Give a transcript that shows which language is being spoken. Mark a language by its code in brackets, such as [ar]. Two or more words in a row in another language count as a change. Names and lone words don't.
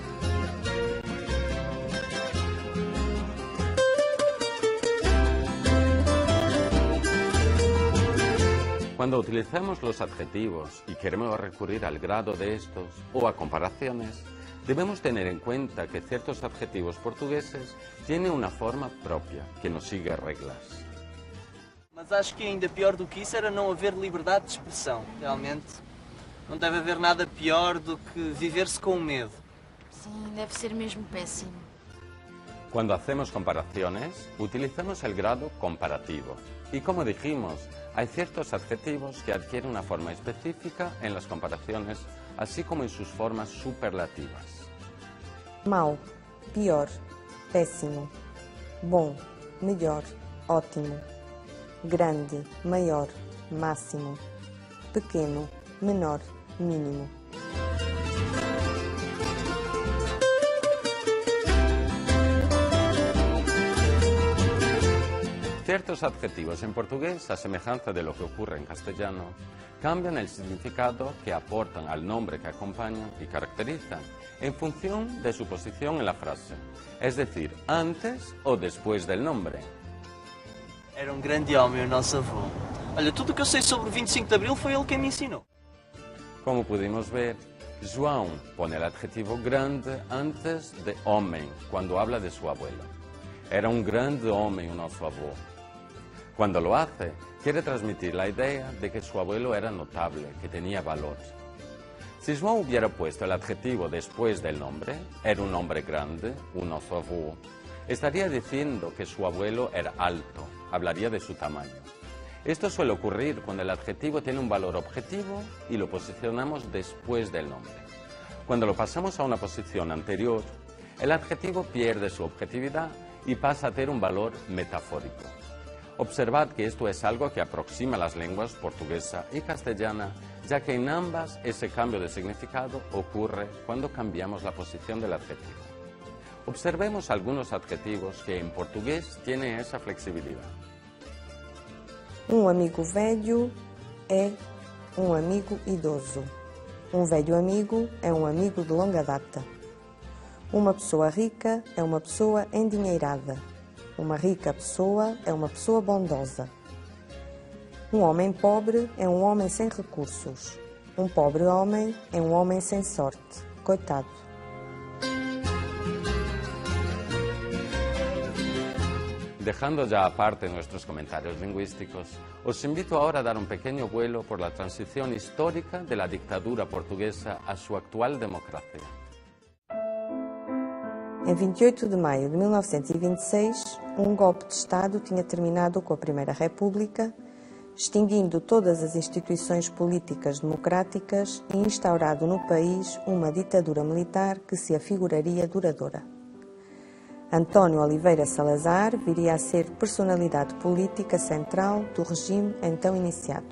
[es] Cuando utilizamos los adjetivos y queremos recurrir al grado de estos o a comparaciones, debemos tener en cuenta que ciertos adjetivos portugueses tienen una forma propia, que no sigue reglas. [pt] Mas acho que ainda pior do que isso era não haver liberdade de expressão. Realmente, não deve haver nada pior do que viver-se com medo. Sim, deve ser mesmo péssimo. [es] Cuando hacemos comparaciones, utilizamos el grado comparativo. Y como dijimos, hay ciertos adjetivos que adquieren una forma específica en las comparaciones, así como en sus formas superlativas. [pt] Mau, pior, péssimo. Bom, melhor, ótimo. Grande, maior, máximo. Pequeno, menor, mínimo. [es] Ciertos adjetivos en portugués, a semejanza de lo que ocurre en castellano, cambian el significado que aportan al nombre que acompañan y caracterizan en función de su posición en la frase, es decir, antes o después del nombre. [pt] Era grande homem o nosso avô. Olha, tudo o que eu sei sobre o 25 de Abril foi ele quem me ensinou. [es] Como pudimos ver, João pone el adjetivo grande antes de homem cuando habla de su abuelo. [pt] Era un grande homem o nosso avô. [es] Cuando lo hace, quiere transmitir la idea de que su abuelo era notable, que tenía valor. Si João hubiera puesto el adjetivo después del nombre, era un hombre grande, [pt] o nosso avô, [es] estaría diciendo que su abuelo era alto, hablaría de su tamaño. Esto suele ocurrir cuando el adjetivo tiene un valor objetivo y lo posicionamos después del nombre. Cuando lo pasamos a una posición anterior, el adjetivo pierde su objetividad y pasa a tener un valor metafórico. Observad que esto es algo que aproxima las lenguas portuguesa y castellana, ya que en ambas ese cambio de significado ocurre cuando cambiamos la posición del adjetivo. Observemos algunos adjetivos que en portugués tienen esa flexibilidad. [pt] Um amigo velho é um amigo idoso. Um velho amigo é um amigo de longa data. Uma pessoa rica é uma pessoa endinheirada. Uma rica pessoa é uma pessoa bondosa. Um homem pobre é um homem sem recursos. Um pobre homem é um homem sem sorte. Coitado. [es] Dejando ya aparte nuestros comentarios lingüísticos, os invito ahora a dar un pequeño vuelo por la transición histórica de la dictadura portuguesa a su actual democracia. [pt] Em 28 de maio de 1926, um golpe de Estado tinha terminado com a Primeira República, extinguindo todas as instituições políticas democráticas e instaurado no país uma ditadura militar que se afiguraria duradoura. António Oliveira Salazar viria a ser personalidade política central do regime então iniciado.